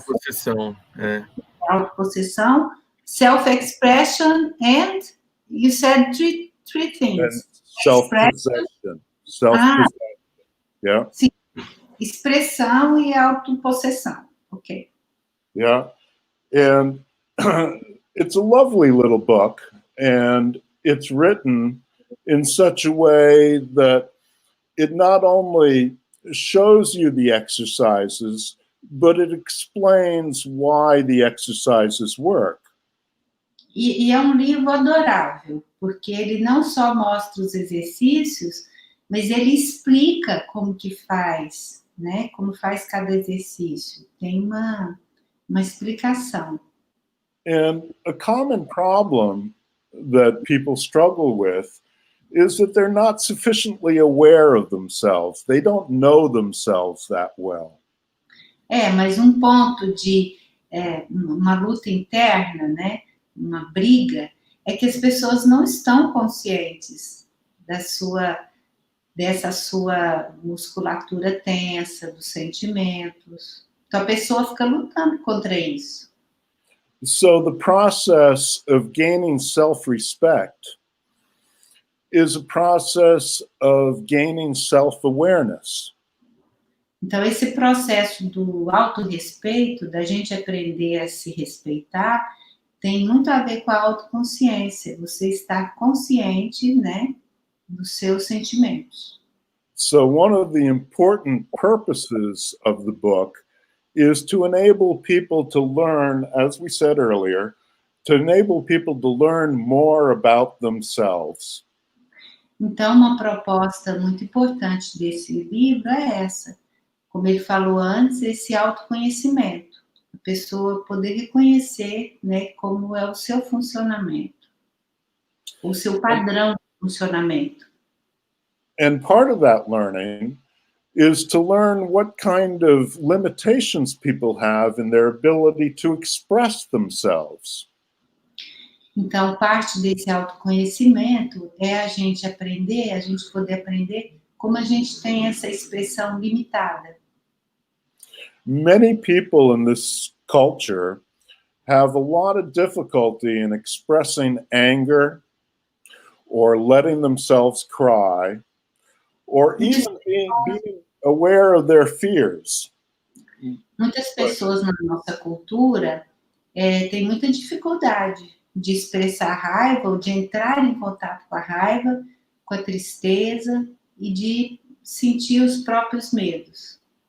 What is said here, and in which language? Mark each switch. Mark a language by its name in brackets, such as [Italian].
[Portuguese] Autopossessão, [English] Autopossessão, self-expression, and you said three things. And self-possession. Self-possession. Yeah. [Portuguese] Sim. Expressão e autopossessão. Ok. Yeah. [English] And it's a lovely little book, and it's written in such a way that it not only shows you the exercises, but it explains why the exercises work. [Portuguese] E é um livro adorável, porque ele não só mostra os exercícios, mas ele explica como que faz, né? Como faz cada exercício. Tem uma explicação. [English] And a common problem that people struggle with is that they're not sufficiently aware of themselves. They don't know themselves that well. [Portuguese] Mas um ponto de uma luta interna, né? Uma briga, é que as pessoas não estão conscientes dessa sua musculatura tensa, dos sentimentos. Então a pessoa fica lutando contra isso. [English] So the process of gaining self-respect is a process of gaining self-awareness. [Portuguese] Então, esse processo do autorrespeito, da gente aprender a se respeitar, tem muito a ver com a autoconsciência. Você estar consciente, né, dos seus sentimentos. [English] So one of the important purposes of the book is to enable people to learn, as we said earlier, to enable people to learn more about themselves. [Portuguese] Então, uma proposta muito importante desse livro é essa. Como ele falou antes, esse autoconhecimento. A pessoa poder reconhecer, né, como é o seu funcionamento. O seu padrão de funcionamento. [English] And part of that learning is to learn what kind of limitations people have in their ability to express themselves. [Portuguese] Então, parte desse autoconhecimento é a gente poder aprender como a gente tem essa expressão limitada. [English] Many people in this culture have a lot of difficulty in expressing anger or letting themselves cry or even being aware of their fears. [Portuguese] Muitas pessoas na nossa cultura têm muita dificuldade de expressar raiva ou de entrar em contato com a raiva, com a tristeza e de sentir os próprios medos.